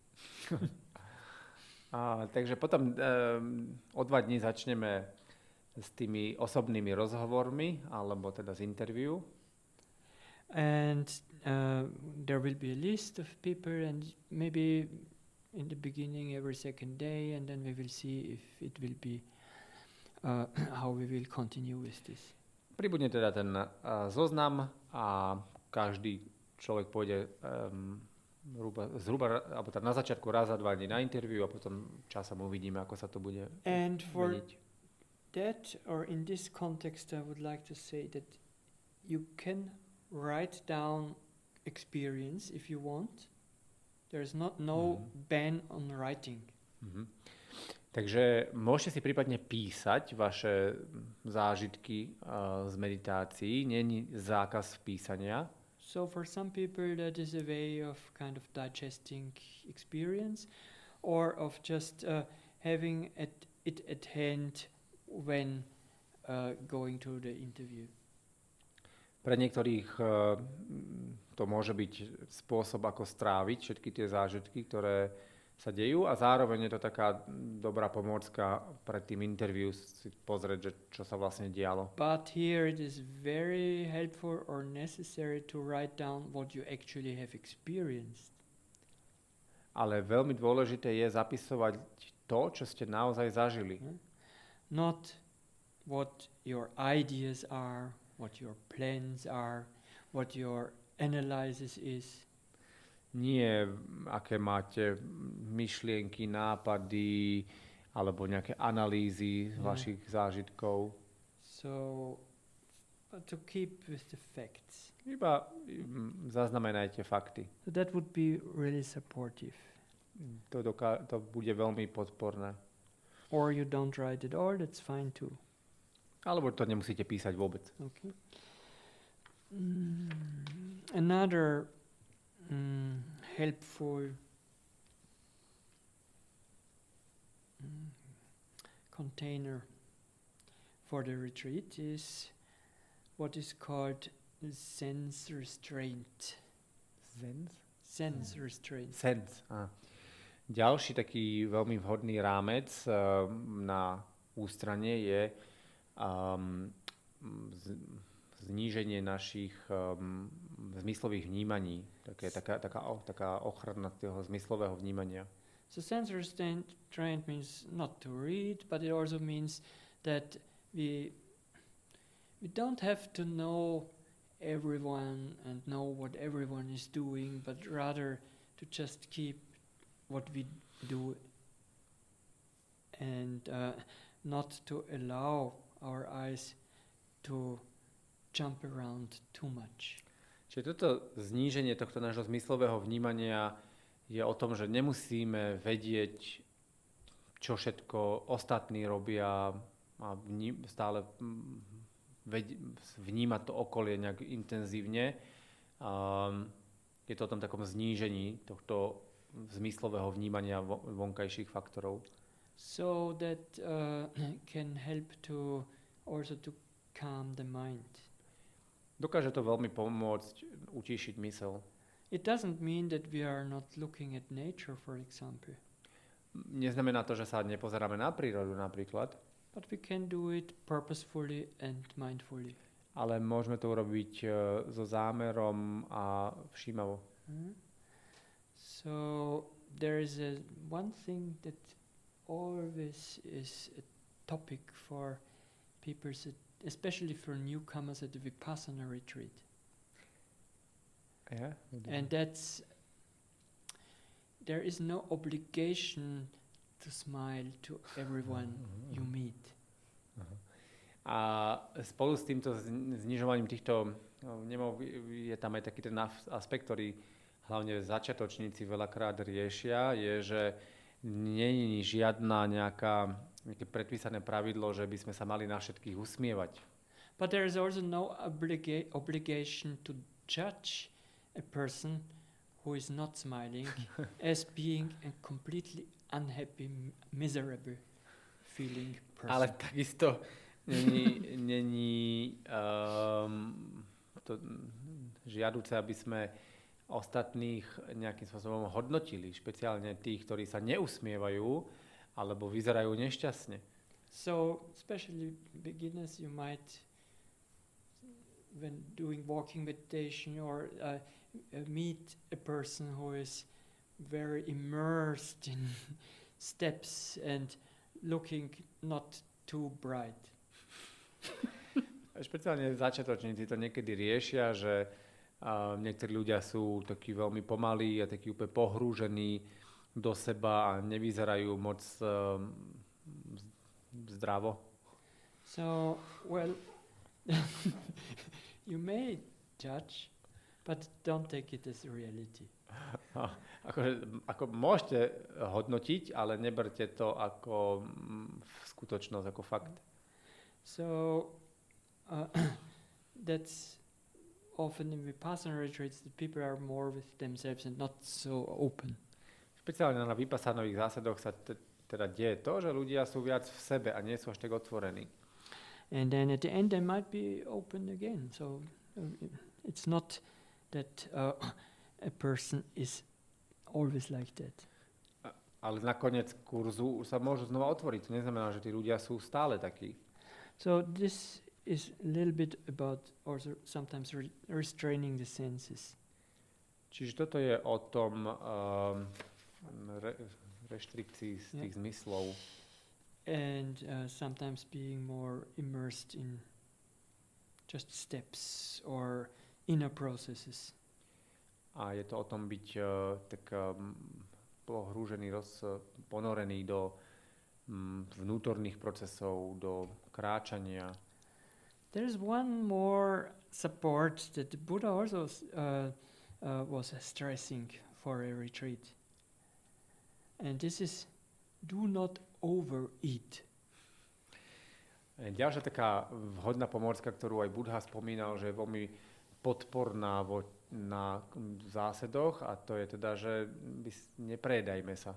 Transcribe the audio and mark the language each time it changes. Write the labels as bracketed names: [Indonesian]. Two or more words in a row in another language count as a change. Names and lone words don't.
[Slovak] Takže potom o 2 dní začneme s tými osobnými rozhovormi, alebo teda z interview. [English] And there will be a list of people, and maybe in the beginning every second day, and then we will see if it will be how we will continue with this. [Slovak] Pribudne teda ten zoznam a každý človek pôjde zhruba alebo teda na začiatku raz za 2 dní na interview a potom časom uvidíme, ako sa to bude [English] And for [Slovak] meniť. [English] that, or in this context, I would like to say that you can write down experience if you want. There's no ban on writing. [Slovak] Takže môžete si prípadne písať vaše zážitky z meditácií. Nie je zákaz písania. [English] So for some people that is a way of kind of digesting experience, or of just having it at hand when going to the interview. [Slovak] Pre niektorých to môže byť spôsob, ako stráviť všetky tie zážitky, ktoré sa dejú, a zároveň je to taká dobrá pomôcka pred tým interview si pozrieť, že čo sa vlastne dialo. [English] But here it is very helpful or necessary to write down what you actually have experienced. [Slovak] Ale veľmi dôležité je zapisovať to, čo ste naozaj zažili. [English] Not what your ideas are, what your plans are, what your analysis is. [Slovak] Nie, aké máte myšlienky, nápady alebo nejaké analýzy vašich zážitkov. [English] So, to keep with the facts. [Slovak] Iba zaznamenajte fakty. [English] So that would be really supportive. [Slovak] To bude veľmi podporné. [English] Or you don't write it all, that's fine too. [Slovak] Alebo to nemusíte písať vôbec. [English] Okay. Another helpful container for the retreat is what is called sense restraint. Sense restraint. Sense. [Slovak] Ďalší taký veľmi vhodný rámec na ústranie je zníženie našich zmyslových vnímaní. Taká ochrana toho zmyslového vnímania. [English] So sense restraint means not to read, but it also means that we don't have to know everyone and know what everyone is doing, but rather to just keep what we do and not to allow our eyes to jump around too much. [Slovak] Čiže toto zníženie tohto nášho zmyslového vnímania je o tom, že nemusíme vedieť, čo všetko ostatní robia a stále vnímať to okolie nejak intenzívne. Je to o tom takom znížení tohto zmyslového vnímania vonkajších faktorov. [English] So that can help to also to calm the mind. [Slovak] Dokáže to veľmi pomôcť utíšiť mysel. [English] It doesn't mean that we are not looking at nature, for example. [Slovak] Neznamená to, že sa nepozeráme na prírodu napríklad. [English] But we can do it purposefully and mindfully. [Slovak] Ale môžeme to urobiť so zámerom a všímavo. [English] So there is one thing that always is a topic for people, especially for newcomers at the Vipassana retreat. Yeah? And that's, there is no obligation to smile to everyone you meet. [Slovak] A spolu s týmto znižovaním týchto nemov je tam aj taký ten aspekt, ktorý hlavne začiatočníci veľakrát riešia, je, že nie je žiadna nejaké predpísané pravidlo, že by sme sa mali na všetkých usmievať. [English] But there is also no obligation to judge a person who is not smiling as being a completely unhappy, miserable feeling person. [Slovak] Ale takisto není to žiaduce, aby sme ostatných nejakým spôsobom hodnotili, špeciálne tých, ktorí sa neusmievajú alebo vyzerajú nešťastne. [English] So, especially beginners, you might, when doing walking meditation or meet a person who is very immersed in steps and looking not too bright. [Slovak] Špeciálne začiatočníci to niekedy riešia, že niektorí ľudia sú takí veľmi pomalí a takí úplne pohrúžení do seba a nevyzerajú moc zdravo. [English] So, well, you may judge, but don't take it as reality. [Slovak] Ako môžete hodnotiť, ale neberte to ako skutočnosť, ako fakt. [English] So, that's often in Vipassana retreats that people are more with themselves and not so open. [Slovak] Špeciálne na Vipassanových zásadoch sa teda deje to, že ľudia sú viac v sebe a nie sú až tak otvorení. [English] And then at the end they might be open again. So it's not that a person is always like that. [Slovak] Ale nakoniec kurzu sa môžu znova otvoriť. To neznamená, že tí ľudia sú stále takí. [English] So this is a little bit about also sometimes restraining the senses. [Slovak] Čiže toto je o tom reštrikcii z tých zmyslov. [English] And sometimes being more immersed in just steps or inner processes. [Slovak] A je to o tom byť tak pohrúžený, ponorený do vnútorných procesov, do kráčania. [English] There is one more support that the Buddha also was stressing for a retreat. And this is, do not overeat. [Slovak] Ďalšia taká vhodná pomôcka, ktorú aj Buddha spomínal, že je veľmi podporná na zásadoch, a to je teda, že neprejedajme sa.